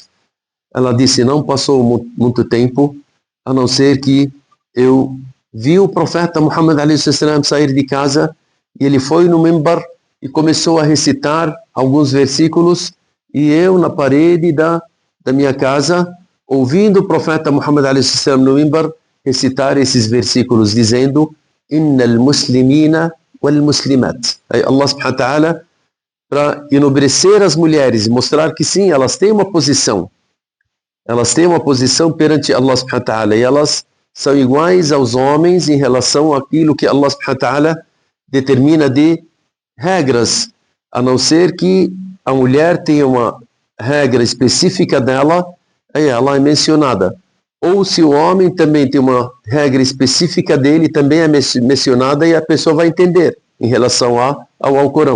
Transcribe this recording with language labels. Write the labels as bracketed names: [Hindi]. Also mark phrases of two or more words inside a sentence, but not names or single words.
[Portuguese] Ela disse, não passou muito tempo, a não ser que eu vi o profeta Muhammad a.s. sair de casa e ele foi no mimbar e começou a recitar alguns versículos e eu na parede da minha casa, ouvindo o profeta Muhammad a.s. no mimbar recitar esses versículos, dizendo [Arabic] إن المسلمين والمسلمات. [Portuguese] Aí [Arabic] الله سبحانه وتعالى, [Portuguese] para enobrecer as mulheres e mostrar que sim, elas têm uma posição. Elas têm uma posição perante [Arabic] الله سبحانه وتعالى [Portuguese] e elas são iguais aos homens em relação àquilo que [Arabic] الله سبحانه وتعالى [Portuguese] determina de regras, a não ser que a mulher tenha uma regra específica dela, aí ela é mencionada. Ou se o homem também tem uma regra específica dele, também é mencionada e a pessoa vai entender em relação ao Alcorão.